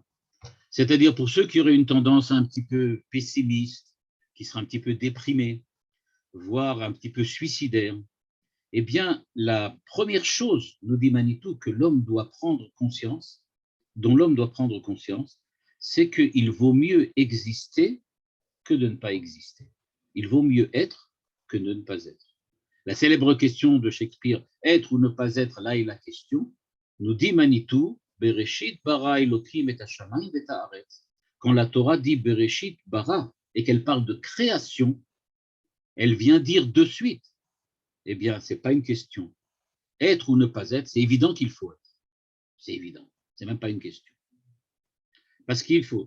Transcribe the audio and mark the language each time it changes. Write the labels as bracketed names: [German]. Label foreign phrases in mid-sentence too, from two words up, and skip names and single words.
[French] C'est-à-dire pour ceux qui auraient une tendance un petit peu pessimiste, qui seraient un petit peu déprimés, voire un petit peu suicidaires, eh bien, la première chose, nous dit Manitou, que l'homme doit prendre conscience, dont l'homme doit prendre conscience, c'est qu'il vaut mieux exister que de ne pas exister. Il vaut mieux être que de ne pas être. La célèbre question de Shakespeare, être ou ne pas être, là est la question, nous dit Manitou, [Hebrew] בראשית ברא אלוקים את השמים את הארץ. [French] Quand la Torah dit [Hebrew] בראשית ברא [French] et qu'elle parle de création, elle vient dire de suite, eh bien, ce n'est pas une question. Être ou ne pas être, c'est évident qu'il faut être. C'est évident. Ce n'est même pas une question. Parce qu'il faut.